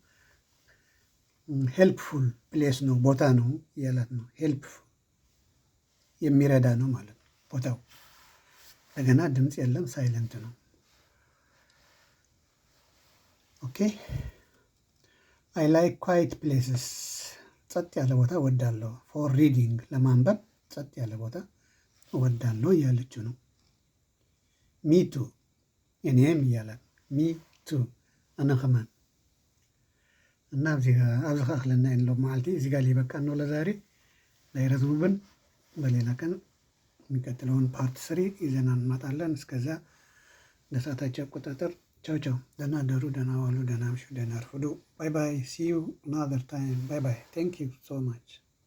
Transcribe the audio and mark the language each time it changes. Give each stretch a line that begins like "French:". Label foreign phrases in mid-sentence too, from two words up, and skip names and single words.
English: helpful place
Amharic: ነው፣ ቦታ ነው እያላት ነው። ሄልፕፉል የሚረዳ ነው ማለት ነው ቦታው። እንደገና ድምፅ የለም፣ ሳይለንት ነው።
English: okay I like quiet places።
Amharic: ጸጥ ያለ ቦታ እወዳለሁ።
English: for reading
Amharic: ለማንበብ ጸጥ ያለ ቦታ እወዳለሁ እያለችው ነው። ሚቱ እኔም እያላት ሚቱ
Tigrinya: ኣነ ኸማን።
Amharic: እና
Tigrinya: ኣብዚ ኸ ክለና የለ መዓልቲ እዚ
Amharic: ጋር ሊበቃን ነው ለዛሬ፣ ላይረዝሙብን። በሌላ ቀን የሚቀጥለውን ፓርት 3 ይዘና እንመጣለን። እስከዛ ለሰዓታቸው አቆጣጠር ቻው ቻው። ደህና ደሩ፣ ደህና ዋሉ፣ ደህና ምሹ፣ ደህና አርፍዱ።
English: bye bye። see you another time። bye bye። thank you so much።